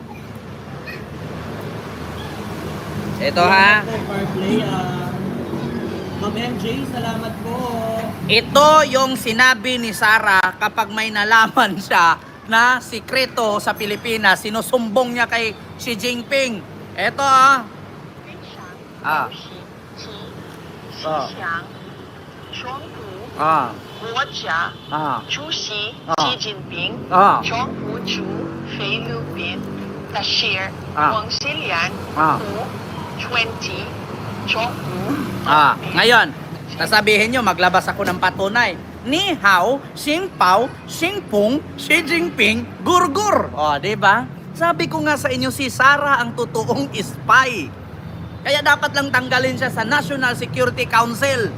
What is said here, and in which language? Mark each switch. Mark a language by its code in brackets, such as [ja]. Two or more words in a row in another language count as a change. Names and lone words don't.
[tl] Ito ha. Ma'am MJ, salamat po. Ito yung sinabi ni Sara kapag may nalaman siya na sikreto sa Pilipinas. Sinusumbong niya kay Xi Jinping. Ito Ah. [zh] 国家 Ah. 主席 Ah. 习近平 Ah. 中国驻菲律宾大使 Ah. 王锡良 Ah. 胡20中国 [tl] Ngayon, sasabihin nyo, maglabas ako ng patunay. Ni hao, Xing pao, Xing pung, Xi Jinping, gurgur. Di ba? Sabi ko nga sa inyo, si Sara ang totoong spy. Kaya dapat lang tanggalin siya sa National Security Council.